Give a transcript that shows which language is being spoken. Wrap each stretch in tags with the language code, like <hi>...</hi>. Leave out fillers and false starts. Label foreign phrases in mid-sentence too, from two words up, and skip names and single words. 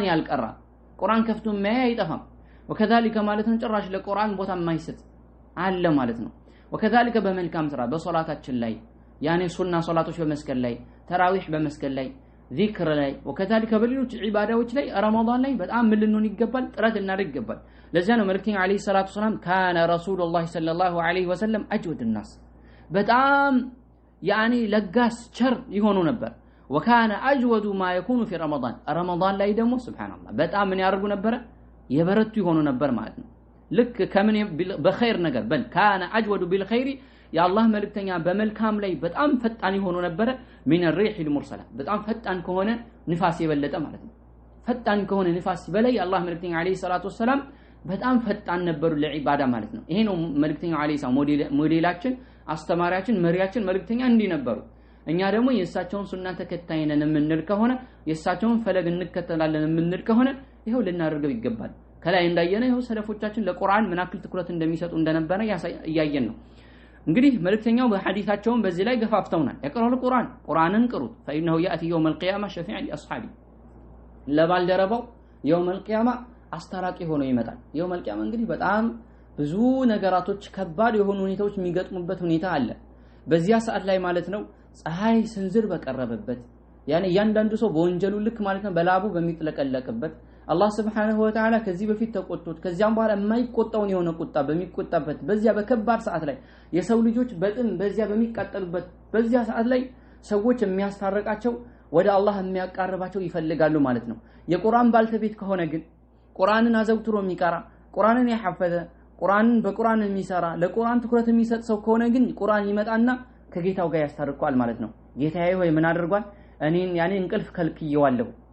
<am>ያልቀራ ቁርአን ከፍቶ ማያ አይጠፋም وكذلك ማለት ነው ጭራሽ ለቁርአን ቦታ የማይሰጥ አለ ማለት ነው وكذلك በመልካም ስራ በሶላታችን ላይ ያኔ ሱና ሶላቶች በመስከል ላይ ተራዊህ በመስከል ላይ ذكر ላይ وكذلك በሌሎች ዒባዳዎች ላይ ረመዳን ላይ በጣም ምን ልንሆን ይገባል ጥረት እናደርግ ይገባል ለዚያ ነው መልእክተኛው</am> <ar>عليه الصلاة السلام كان رسول الله صلى الله عليه وسلم أجود</ar> <am>الناس በጣም ያኒ ለጋስ ቸር ይሆኑ ነበር</am> <ar>وكان اجود ما يكون في رمضان</ar> <am>ላይ ደግሞ ሱብሃንአላህ በጣም ምን ያደርጉ ነበር የበረቱ ይሆኑ ነበር ማለት ነው ልክ ከምን በخير ነገር በል</am> <ar>كان أجود</ar> <am>بالخير የአላህ መልእክተኛ በመልካም ላይ በጣም ፈጣን ይሆኑ ነበር</am> <ar>من الريح المرسله</ar> <am>በጣም ፈጣን ከሆነ ንፋስ የበለጠ ማለት ነው ፈጣን ከሆነ ንፋስ በላይ የአላህ መልእክተኛ</am> <ar>عليه الصلاة السلام</ar> <am>በጣም ፈጣን ነበሩ ለዒባዳ ማለት ነው ይሄ ነው መልእክተኛው</am> <ar>عليه السلام</ar> <am>ሞዴላችን አስተማሪያችን መሪያችን መልእክተኛ እንዲህ ነበሩ እኛ ደግሞ የእሳቸውን ሱና ተከታይ ነን የምንል ከሆነ የእሳቸውን ፈለግ እንከተላለን የምንል ከሆነ ይሄው ልናደርገው ይገባል ከላይ እንዳየነው ይሄው ሰለፎቻችን ለቁርአን ምን ያክል ትኩረት እንደሚሰጡ እንደነበረ ያያየን ነው እንግዲህ መልእክተኛው በሐዲሳቸውን በዚህ ላይ ገፋፍተውናል የቀረው ቁርአንን ቅሩት</am> <ar>فإنه يأتي يوم القيامة شفيعا لأصحابه</ar> <am>ለባልደረባው</am> <ar>يوم القيامة</ar> <am>አስታራቂ ሆኖ ይመጣል</am> <ar>يوم القيامة</ar> <am>እንግዲህ በጣም ብዙ ነገራቶች ከባድ የሆኑ ሁኔታዎች የሚገጥሙበት ሁኔታ አለ በዚያ ሰዓት ላይ ማለት ነው ፀሐይ ስንዝር በቀረበበት ያኔ ያንዳንዱ ሰው በወንጀሉ ልክ ማለት ነው በላቡ በሚጥለቀለቅበት አላህ</am> <ar>سبحانه وتعالى</ar> <am>ከዚህ በፊት ተቆጥቶት ከዚያም በኋላ የማይቆጣውን የሆነ ቁጣ በሚቆጣበት በዚያ በከባድ ሰዓት ላይ የሰው ልጆች በጥም በዚያ በሚቃጠሉበት በዚያ ሰዓት ላይ ሰዎች የሚያስታርቃቸው ወደ አላህ የሚያቀርባቸው ይፈልጋሉ ማለት ነው የቁርአን ባልተቤት ከሆነ ግን ቁርአንን አዘውትሮ የሚቀራ ቁርአንን ያሐፈዘ ቁርአንን በቁርአን የሚሰራ ለቁርአን ትኩረት የሚሰጥ ሰው ከሆነ ግን ቁርአን ይመጣና ከጌታው ጋር ያስታርቀዋል ማለት ነው ጌታዬ ሆይ ምን አድርጓል እኔን ያኔ እንቅልፍ ከልክየዋለሁ</am>